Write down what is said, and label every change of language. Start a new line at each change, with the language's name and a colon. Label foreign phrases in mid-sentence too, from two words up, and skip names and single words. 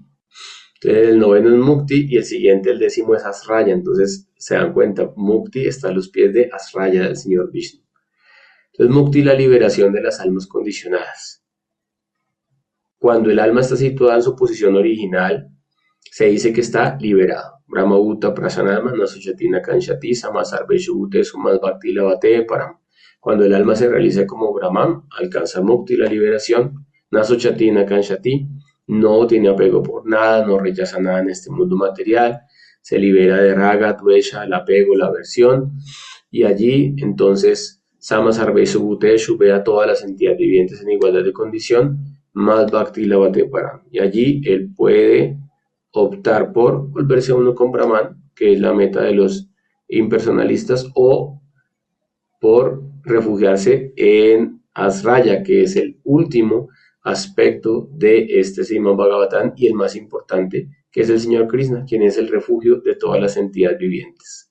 Spanish: Entonces el noveno es Mukti y el siguiente, el décimo, es Asraya. Entonces se dan cuenta, Mukti está a los pies de Asraya del señor Vishnu. Entonces Mukti, la liberación de las almas condicionadas. Cuando el alma está situada en su posición original, se dice que está liberado.
Sanskrit: Brahma Bhuta Prasanama Nasuchatina Kanshati Samasarveshu Bhute Sumas Bhakti Lavate Param.
Spanish: Cuando el alma se realiza como Brahman, alcanza Mukti, la liberación.
Sanskrit: Nasuchatina Kanshati,
Spanish: no tiene apego por nada, no rechaza nada en este mundo material, se libera de
Sanskrit: raga, dvesha,
Spanish: el apego, la aversión, y allí entonces
Sanskrit: Samasarveshu Bhuteshu
Spanish: ve a todas las entidades vivientes en igualdad de condición, más
Sanskrit: Bhakti Lavate Param.
Spanish: Y allí él puede optar por volverse uno con Brahman, que es la meta de los impersonalistas, o por refugiarse en Asraya, que es el último aspecto de este Srimad Bhagavatam y el más importante, que es el señor Krishna, quien es el refugio de todas las entidades vivientes.